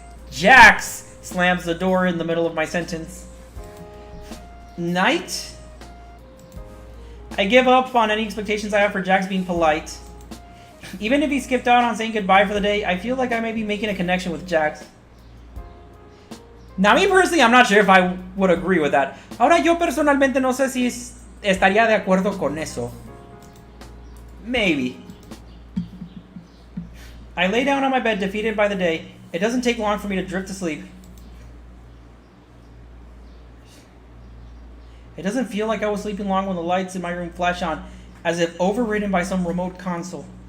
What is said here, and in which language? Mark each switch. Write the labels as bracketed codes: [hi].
[en] Jax slams the door in the middle of my sentence. Night? I give up on any expectations I have for Jax being polite. Even if he skipped out on saying goodbye for the day, I feel like I may be making a connection with Jax. Now, me personally, I'm not sure if I would agree with that. [es] Ahora, yo personalmente no sé si estaría de acuerdo con eso. [en] Maybe. I lay down on my bed, defeated by the day. It doesn't take long for me to drift to sleep. It doesn't feel like I was sleeping long when the lights in my room flash on, as if overridden by some remote console.